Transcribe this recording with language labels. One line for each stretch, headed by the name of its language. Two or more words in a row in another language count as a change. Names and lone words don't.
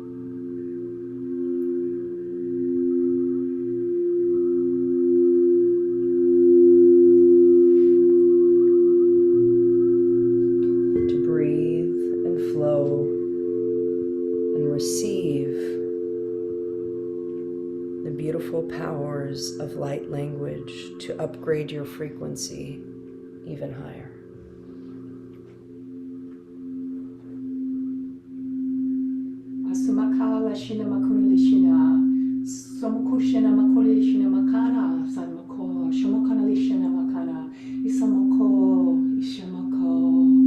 English: To breathe and flow and receive the beautiful powers of light language to upgrade your frequency even higher. Sumakala shina makuni lishina, somukushina makuli shina makana, sanmako, shumakana lishina makana, isamako, ishamako,